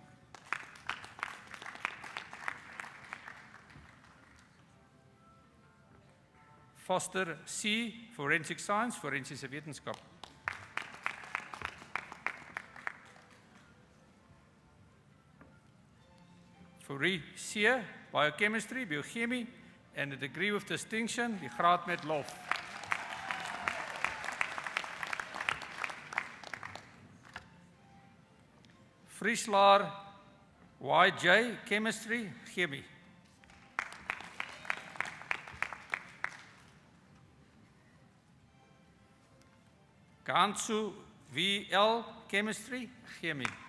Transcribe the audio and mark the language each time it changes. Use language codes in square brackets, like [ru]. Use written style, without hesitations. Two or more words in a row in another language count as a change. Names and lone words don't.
[en] Foster C, Forensic Science, [af] Forensische Wetenskap. [en] Fourie C, Biochemistry, Biochemie. En de degree of distinction, [af] die graad met lof. [en] Vrieslaar YJ, Chemistry, Chemie. Gansu VL, Chemistry, Chemie.